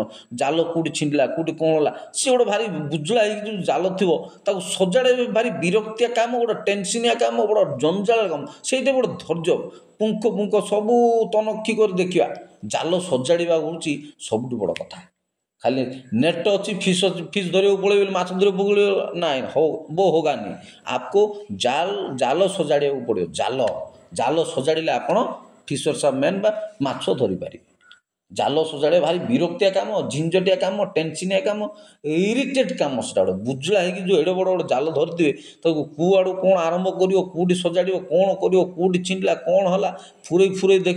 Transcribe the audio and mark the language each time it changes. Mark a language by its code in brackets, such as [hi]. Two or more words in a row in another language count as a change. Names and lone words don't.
[or] ଜାଲ କେଉଁଠି ଛିଣ୍ଡିଲା, କେଉଁଠି କ'ଣ ହେଲା, ସିଏ ଗୋଟେ ଭାରି ବୁଜୁଳା ହେଇକି ଯେଉଁ ଜାଲ ଥିବ ତାକୁ ସଜାଡ଼ିବେ, ଭାରି ବିରକ୍ତିଆ କାମ, ଗୋଟେ ଟେନସିନିଆ କାମ, ବଡ଼ ଜଞ୍ଜାଳ କାମ। ସେଇଟା ଗୋଟେ ଧୈର୍ଯ୍ୟ। ପୁଙ୍ଖ ସବୁ ତନଖି କରି ଦେଖିବା। ଜାଲ ସଜାଡ଼ିବା ହେଉଛି ସବୁଠୁ ବଡ଼ କଥା। ଖାଲି ନେଟ୍ ଅଛି, ଫିସ୍ ଧରିବାକୁ ପଳେଇବେ, ମାଛ ଧରିବାକୁ ପଳେଇବେ, ନାଇଁ [hi] वो होगा नहीं। [or] आपको ଜାଲ ସଜାଡ଼ିବାକୁ ପଡ଼ିବ। ଜାଲ ସଜାଡ଼ିଲେ ଆପଣ [en] fishers of men [or] ବା ମାଛ ଧରିପାରିବେ। ଜାଲ ସଜାଡ଼ିବା ଭାରି ବିରକ୍ତିଆ କାମ, ଝିଞ୍ଝଟିଆ କାମ, ଟେନସିନିଆ କାମ, ଇରିଟେଟ୍ କାମ। ସେଟା ଗୋଟେ ବୁଜୁଳା ହେଇକି ଯେଉଁ ଏଡ଼େ ବଡ଼ ଜାଲ ଧରିଥିବେ, ତାକୁ କୁଆଡ଼ୁ କ'ଣ ଆରମ୍ଭ କରିବ, କେଉଁଠି ସଜାଡ଼ିବ, କ'ଣ କରିବ, କେଉଁଠି ଛିଣ୍ଡିଲା, କ'ଣ ହେଲା, ଫୁରେଇ ଦେଖିବ।